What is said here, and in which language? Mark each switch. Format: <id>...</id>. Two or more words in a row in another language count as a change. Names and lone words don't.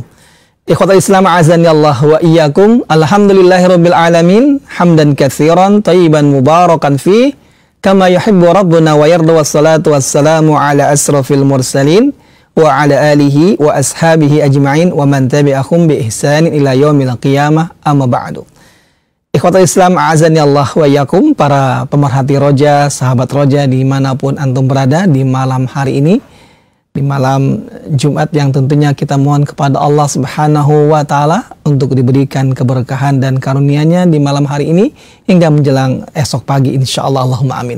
<ar>إخوة الإسلام أعزني الله وإياكم. الحمد لله رب العالمين حمدا كثيرا طيبا مباركا فيه كما يحب ربنا ويرضى والصلاة والسلام على أشرف المرسلين وعلى آله وأصحابه أجمعين ومن تبعهم بإحسان إلى يوم القيامة أما بعد. إخوة الإسلام أعزني الله وإياكم,</ar> <id>para pemerhati roja, sahabat roja dimanapun antum berada di malam hari ini, di malam Jumat yang tentunya kita mohon kepada Allah</id> <ar>سبحانه وتعالى</ar> <id>untuk diberikan keberkahan dan karunia-Nya di malam hari ini hingga menjelang esok pagi, insyaallah,</id> <ar>اللهم آمين.</ar>